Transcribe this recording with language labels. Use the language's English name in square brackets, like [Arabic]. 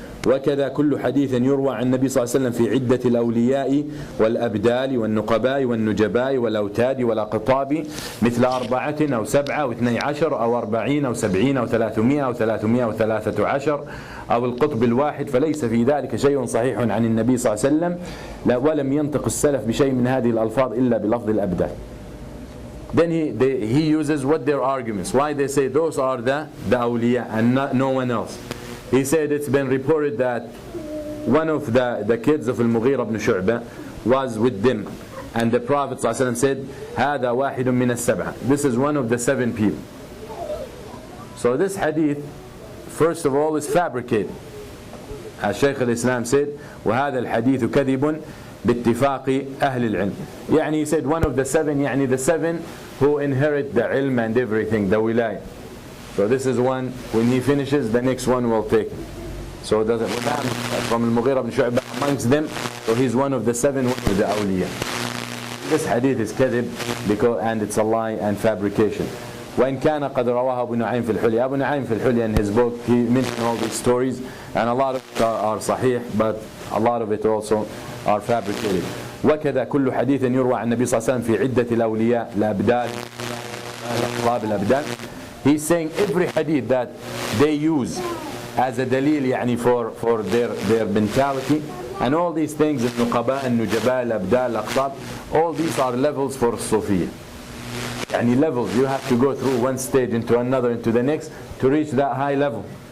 [Arabic] وكذا كل حديث يروى عن النبي صلى الله عليه وسلم في عدة الأولياء والأبدال والنقباء والنجباء والأوتاد والأقطاب مثل 4 أو 7 أو 12 أو 40 أو 70 أو 300 أو 313 أو القطب الواحد فليس في ذلك شيء صحيح عن النبي صلى الله عليه وسلم ولم ينطق السلف بشيء من هذه الألفاظ إلا بلفظ الأبدال. [English] Then he uses what their arguments, why they say those are the awliya and no one else. He said it's been reported that one of the kids of Al-Mughira ibn Shu'bah was with them. And the Prophet ﷺ said, [Arabic] هذا واحد من السبعة. [English] This is one of the 7 people. So this hadith, first of all, is fabricated. As Shaykh al-Islam said, [Arabic] وهذا الحديث كذب باتفاق أهل العلم. [English] يعني he said one of the 7, يعني the 7 who inherit the ilm and everything, the wilayah. So this is one, when he finishes, the next one will take. So the from Al-Mughira ibn Shu'bah amongst them, so he's one of the 7 of the awliya. This hadith is kadhib, and it's a lie and fabrication. [Arabic] وإن كان قد رواه أبو نعيم في الحلية. [English] Abu Nu'aym [Arabic] في الحلية, [English] in his book, he mentioned all these stories, and a lot of it are sahih, but a lot of it also are fabricated. [Arabic] وكذا كل حديث يروى عن النبي صلى الله عليه وسلم في عدة الأولياء الأبدال الأقطاب الأبدال. [English] He's saying every hadith that they use as a dalil يعني for their mentality, and all these things, [Arabic] النقباء النجباء الأبدال الأقطاب, [English] all these are levels for Sufiya. يعني levels, you have to go through one stage into another into the next to reach that high level.